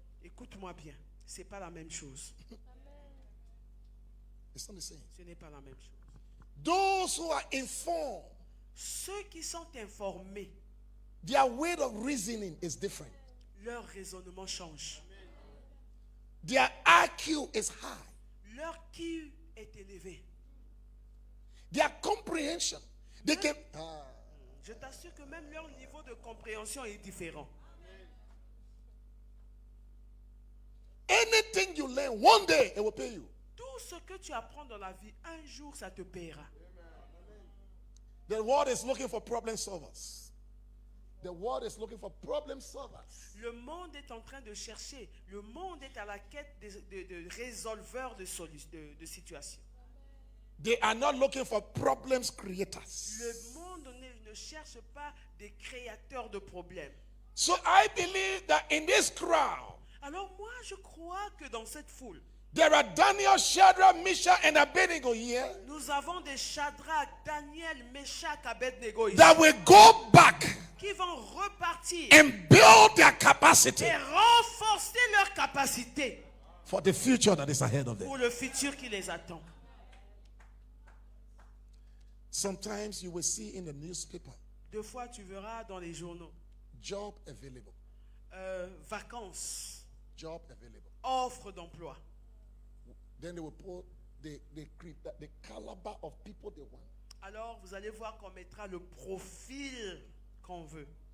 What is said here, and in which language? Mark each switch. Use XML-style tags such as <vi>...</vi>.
<fr>écoute-moi bien, c'est pas la même chose.</fr> <en>It's not the same.</en> <fr>Ce n'est pas la même chose.</fr> <en>Those who are informed,</en> <fr>Ceux qui sont informés,</fr> <en>their way of reasoning is different.</en> <fr>leur raisonnement change.</fr> <en>Their IQ is high.</en> <fr>Leur QI est élevé.</fr> <en>Their comprehension. They can.</en> <fr>Je t'assure que même leur niveau de compréhension est différent.</fr> <en>Anything you learn, one day it will pay you.</en> <fr>Tout ce que tu apprends dans la vie, un jour ça te paiera.</fr> <en>The world is looking for problem solvers. The world is looking for problem solvers.</en> <fr>Le monde est en train de chercher, le monde est à la quête de résolveurs de situations.</fr> <en>They are not looking for problems creators.</en> <fr>Le monde ne cherche pas des créateurs de problèmes.</fr> <en>So I believe that in this crowd,</en> <fr>Alors moi je crois que dans cette foule,</fr> <en>There are Daniel, Shadrach, Meshach, and Abednego here</en> <fr>Nous avons des Shadrach, Daniel, Meshach, Abednego ici,</fr> <en>that will go back</en> <fr>qui vont repartir</fr> <en>and build their capacity</en> <fr>et renforcer leur capacité</fr> <en>for the future that is ahead of them.</en> <fr>pour le futur qui les attend.</fr> <en>Sometimes you will see in the newspaper,</en> <fr>Deux fois, tu verras dans les journaux,</fr> <en>job available,</en> <fr>vacances,</fr> <en>job available.</en> <fr>offres d'emploi.</fr> <en>Then they will put the caliber of people they want.</en> <fr>Alors, vous allez voir qu'on mettra le profil qu'on veut.</fr>